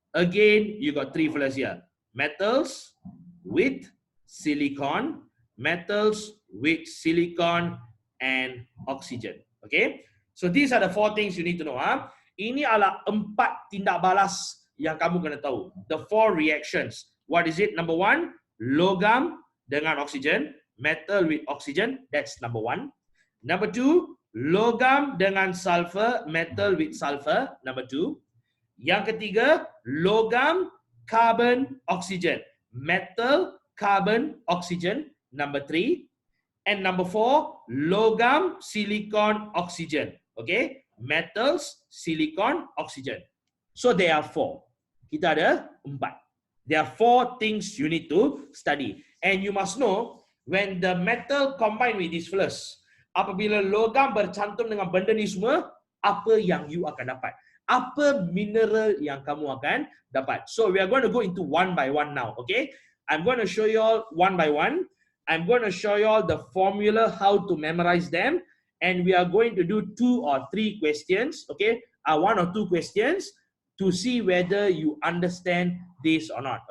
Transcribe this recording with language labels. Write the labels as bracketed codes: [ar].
[en] Again, you got 3 fellas here. Metals with silicon, metals with silicon, and oxygen. Okay, so these are the 4 things you need to know. [ms] Ini adalah 4 tindak balas yang kamu kena tahu. [en] The 4 reactions. What is it? Number 1, [ms] logam dengan oksigen, [en] metal with oxygen. That's number 1. Number 2, [ms] logam dengan sulfur, [en] metal with sulfur. Number 2. [ms] Yang ketiga, [en] logam, carbon, oxygen, metal, carbon, oxygen. Number 3. And number 4, logam, silicon, oxygen. Okay, metals, silicon, oxygen. So there are 4. [ms] Kita ada 4. [en] There are 4 things you need to study. And you must know, when the metal combine with this first, [ms] apabila logam bercantum dengan benda ni semua, apa yang you akan dapat? Apa mineral yang kamu akan dapat? [en] So we are going to go into one by one now. Okay, I'm going to show you all one by one. I'm going to show you all the formula, how to memorize them. And we are going to do 2 or 3 questions. Okay, 1 or 2 questions to see whether you understand this or not.